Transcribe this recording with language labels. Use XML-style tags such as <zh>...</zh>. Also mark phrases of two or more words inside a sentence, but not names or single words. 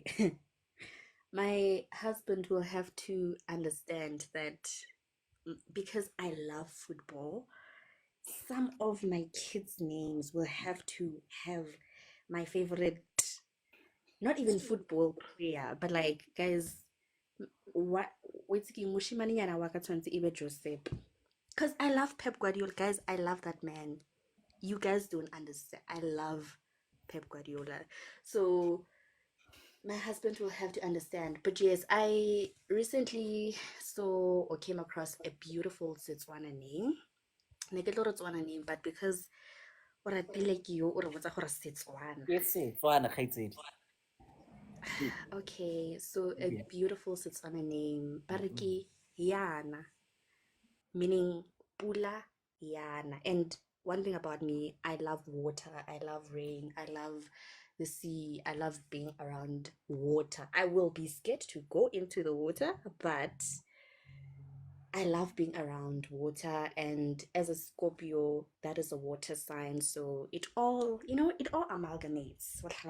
<en>My husband will have to understand that because I love football, some of my kids' names will have to have my favorite, not even football player, but like, guys, what, what's</en> <tn>ki moshimanyana wa ka tshwantse e be Joseph.</tn> <en>Because I love Pep Guardiola, guys. I love that man. You guys don't understand. I love Pep Guardiola. So my husband will have to understand. But yes, I recently saw or came across a beautiful Setswana name.</en> <tn>Ne ke tlo re Tswana name,</tn> <en>but because</en> <tn>o ratile ke yo o re botsa gore Setswana. Yes, Tswana kgaitsedi.</tn> <en>Okay, so a beautiful Setswana name.</en> <tn>Ba re ke Yana. meaning pula yana.</tn> <en>And one thing about me, I love water, I love rain, I love the sea, I love being around water. I will be scared to go into the water, but I love being around water. And as a Scorpio, that is a water sign, so it all, it all amalgamates.</en>